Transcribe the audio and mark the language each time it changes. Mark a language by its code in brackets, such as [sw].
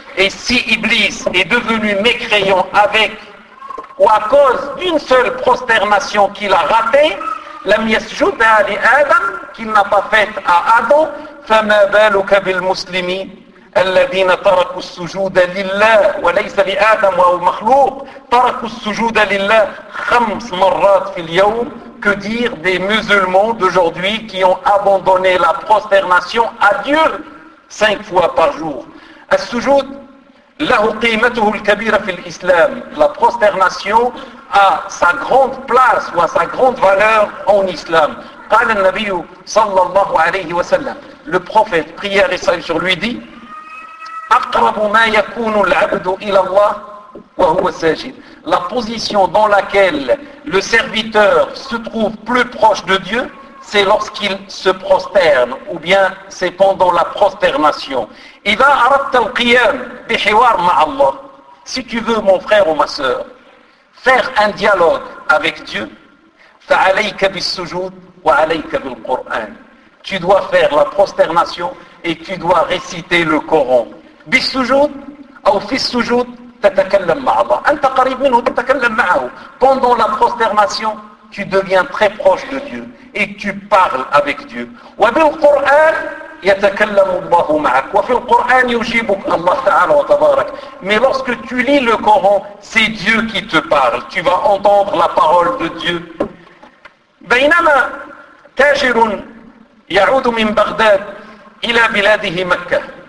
[fr] Et si Iblis est devenu mécréant avec ou à cause d'une seule prosternation qu'il a ratée, [ar] لَمْ يَسْجُدْ عَلِي آدَمْ, [fr] qu'il n'a pas fait à Adam, [ar] فَمَا بَالُكَ بِالْمُسْلِمِينَ الَّذِينَ تَرَكُوا السُّجُودَ لِلَّهِ وَلَيْسَ لِآدَمْ وَمَخْلُوقٍ تَرَكُوا السُّجُودَ لِلَّهِ خَمْس مَرَّاتٍ فِي الْيَوْمِ. [fr] Que dire des musulmans d'aujourd'hui qui ont abandonné la prosternation à Dieu 5 fois par jour. [ar] السجود له قيمته الكبيرة في الإسلام. [fr] La prosternation a sa grande place ou a sa grande valeur en islam. [ar] قال النبي صلى الله عليه وسلم. [fr] Le prophète, prière et salut sur lui, dit [ar] أقرب ما يكون العبد إلى الله وهو ساجد. [fr] La position dans laquelle le serviteur se trouve plus proche de Dieu, c'est lorsqu'il se prosterne, ou bien c'est pendant la prosternation. [ar] إذا أردت القيام بحوار مع الله. [fr] Si tu veux, mon frère ou ma sœur, faire un dialogue avec Dieu, [ar] فعليك بالسجود وعليك بالقرآن. [fr] Tu dois faire la prosternation et tu dois réciter le Coran. [ar] بالسجود أو في السجود تتكلم مع الله. أنت قريب منه تتكلم معه. [fr] Pendant la prosternation, tu deviens très proche de Dieu et tu parles avec Dieu. [ar] وبالقرآن يتكلم الله معك. وفي القرآن يجيبك الله تعالى وتبارك. [fr] Mais lorsque tu lis le Coran, c'est Dieu qui te parle. Tu vas entendre la parole de Dieu. [ar] بينما تاجر يعود من بغداد إلى بلاده مكة.